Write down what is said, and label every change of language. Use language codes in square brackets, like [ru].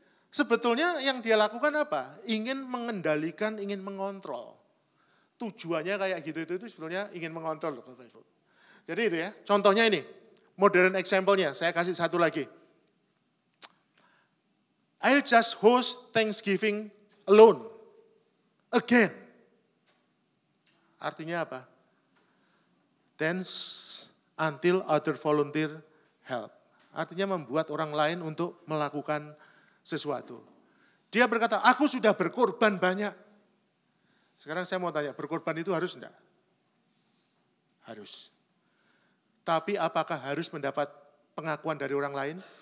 [id] Sebetulnya yang dia lakukan apa? Ingin mengendalikan, ingin mengontrol. Tujuannya kayak gitu itu sebetulnya ingin mengontrol. Jadi itu ya, contohnya ini, modern example-nya, saya kasih satu lagi. [en] I'll just host Thanksgiving alone. Again. [id] Artinya apa? [en] Dance until other volunteer help. [id] Artinya membuat orang lain untuk melakukan sesuatu. Dia berkata, aku sudah berkorban banyak. Sekarang saya mau tanya, berkorban itu harus enggak? Harus. Tapi apakah harus mendapat pengakuan dari orang lain?